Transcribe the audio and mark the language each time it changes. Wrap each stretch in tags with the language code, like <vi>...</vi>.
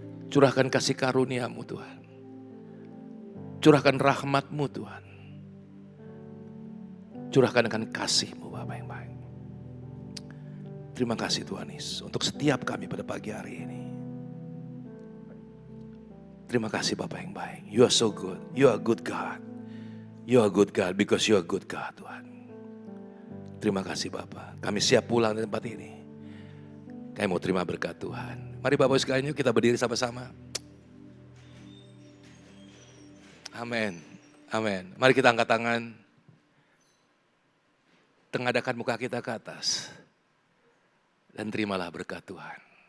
<id>Curahkan kasih karunia-Mu Tuhan. Curahkan rahmat-Mu Tuhan. Curahkan dengan kasih-Mu Bapa yang baik. Terima kasih Tuhan Yesus untuk setiap kami pada pagi hari ini. Terima kasih Bapa yang baik.</id> <en>You are so good. You are good God. You are good God because you are good God Tuhan.</en> <id>Terima kasih Bapa. Kami siap pulang di tempat ini. Kami mau terima berkat Tuhan. Mari Bapak sekalian yuk kita berdiri sama-sama. Amin. Amin. Mari kita angkat tangan. Tengadahkan muka kita ke atas. Dan terimalah berkat Tuhan.</id>